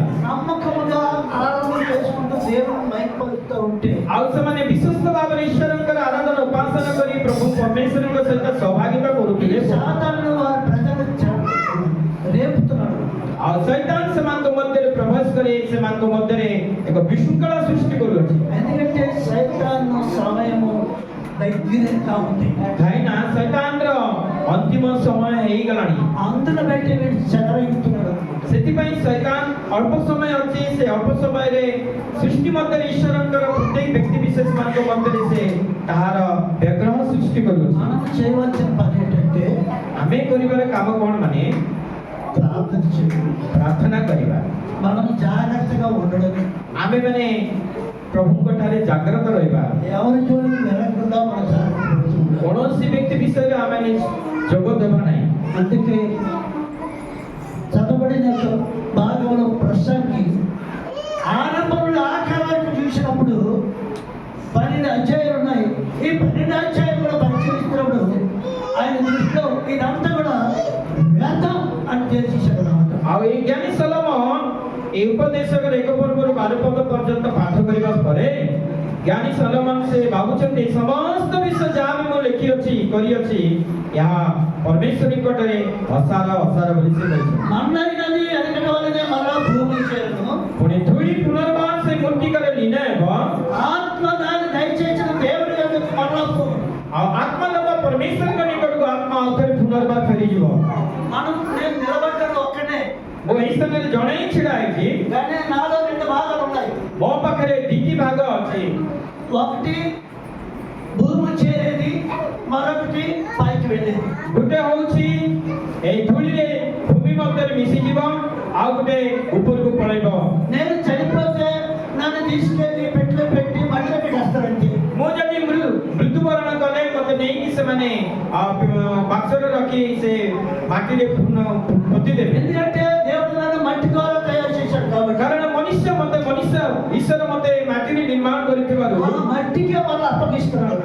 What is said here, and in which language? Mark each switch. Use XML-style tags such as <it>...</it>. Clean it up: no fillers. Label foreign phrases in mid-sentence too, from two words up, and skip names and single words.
<te>నమ్మకముగా ఆరాధన చేసుకుంటూ దేవుని మైపరుస్తూ ఉంటే</te> <or>ଆଉ ସେମାନେ ବିଶ୍ୱସ୍ତ ଭାବରେ ଈଶ୍ୱରଙ୍କର ଆରାଧନା ଉପାସନା କରି ପ୍ରଭୁ ପରମେଶ୍ୱରଙ୍କ ସହିତ ସହଭାଗିତା କରୁଥିଲେ</or> <te>సాతాను వారి ప్రజలు రేపుతున్నాడు.</te> <or>ଆଉ ଶୈତାନ ସେମାନଙ୍କ ମଧ୍ୟରେ ପ୍ରବେଶ କରି ସେମାନଙ୍କ ମଧ୍ୟରେ ଏକ ବିଶୃଙ୍ଖଳା ସୃଷ୍ଟି କରୁଅଛି</or> <te>ఎందుకంటే సైతాను సమయము దగ్గరగా ఉంది.</te> <or>କାହିଁକିନା ଶୈତାନର ଅନ୍ତିମ ସମୟ ହେଇଗଲାଣି</or> <te>అందులో బట్టి వీడు చెలరైతున్నాడు.</te> <or>ସେଥିପାଇଁ ଶୈତାନ ଅଳ୍ପ ସମୟ ଅଛି ସେ ଅଳ୍ପ ସମୟରେ ସୃଷ୍ଟି ମଧ୍ୟରେ ଈଶ୍ୱରଙ୍କର ପ୍ରତ୍ୟେକ ବ୍ୟକ୍ତି ବିଶେଷ ମାନଙ୍କ ମଧ୍ୟରେ ସେ ତାହାର ବିଗ୍ରହ ସୃଷ୍ଟି କରୁଅଛି</or> <te>మనం చేయవలసిన పని ఏంటంటే</te> <or>ଆମେ କରିବାର କାମ କ'ଣ ମାନେ</or> <te>ప్రార్థన చేయాలి.</te> <or>ପ୍ରାର୍ଥନା କରିବା</or> <te>మనం జాగ్రత్తగా ఉండడం,</te> <or>ଆମେ ମାନେ ପ୍ରଭୁଙ୍କ ଠାରେ ଜାଗ୍ରତ ରହିବା</or> <te>ఎవరి జోలికి వెళ్ళకుండా మన జాగ్రత్త పడుతుంది.</te> <or>କୌଣସି ବ୍ୟକ୍ତି ବିଷୟରେ ଆମେ ଯୋଗ ଦେବା ନାହିଁ</or> <te>అందుకే చదవబడిన భాగంలో ప్రసంగి ఆరంభంలో ఆకారాన్ని చూసినప్పుడు 12 అధ్యాయాలు ఉన్నాయి. ఈ 12 అధ్యాయాలు కూడా పరిశీలిస్తున్నప్పుడు ఆయన దృష్టిలో ఇదంతా కూడా వ్యర్థం అని తెలిసేసాడు అన్నమాట.</te> <or>ଆଉ ଏଇ ଜ୍ଞାନୀ ସଲୋମନ এই ଉପଦେଶକର ଏକ ପର୍ବରୁ 12 ପଦ ପର୍ଯ୍ୟନ୍ତ ପାଠ କରିବା ପରେ ଜ୍ଞାନୀ ସଲୋମନ ସେ ଭାବୁଛନ୍ତି ସମସ୍ତ ବିଷୟ ଯାହା ବି ମୁଁ ଲେଖିଅଛି କରିଅଛି ଏହା ପରମେଶ୍ୱର ନିକଟରେ ଅସାର ବୋଲି ସେ କହିଛନ୍ତି</or> <te>మన్నైనది ఎనకటి వలనే మరలా భూమి చేరును.</te> <or>ପୁଣି ଧୂଳି ପୁନର୍ବାର ସେ ମୂର୍ତ୍ତିକାରେ లీନ ହେବ</or> <te>ఆత్మ దాన్ని దయచేసిన దేవుడి యొద్దకు మరలా పోవును.</te> <or>ଆଉ ଆତ୍ମା ଦେବ ପରମେଶ୍ୱରଙ୍କ ନିକଟକୁ ଆତ୍ମା ଆଉ ଥରେ ପୁନର୍ବାର ଫେରିଯିବ</or> <te>మనం నేను నిలబడ్డాను ఒక్కనే,</te> <or>ମୁଁ ଏହି ସ୍ଥାନରେ ଜଣେ ହିଁ ଛିଡ଼ା ହେଇଛି</or> <te>కానీ నాలో 2 భాగాలు ఉన్నాయి.</te> <or>ମୋ ପାଖରେ ଦିଟି ଭାଗ ଅଛି</or> <te>ఒకటి భూమి చేరేది, మరొకటి పైకి వెళ్ళేది.</te> <or>ଗୋଟେ ହଉଛି ଏଇ ଧୂଳିରେ ଭୂମି ମଧ୍ୟରେ ମିଶିଯିବ ଆଉ ଗୋଟେ ଉପରକୁ ପଳେଇବ</or> <te>నేను చనిపోతే నన్ను తీసుకెళ్ళి పెట్టిలో పెట్టి మట్టిలో పెట్టేస్తారంటే,</te> <or>ମୁଁ ଯଦି ମୃତ୍ୟୁବରଣ କଲେ ମତେ ନେଇକି ସେମାନେ ବାକ୍ସରେ ରଖି ସେ ମାଟିରେ ପୋତି ଦେବେ</or> <te>ఎందుకంటే దేవుడు నన్ను మట్టి ద్వారా తయారు చేశాడు కాబట్టి</te> <or>କାରଣ ମନୁଷ୍ୟ ଈଶ୍ୱର ମତେ ମାଟିରେ ନିର୍ମାଣ କରିଥିବାରୁ</or> <te>ఆ మట్టికి వాళ్ళు అప్పగిస్తున్నాడు.</te>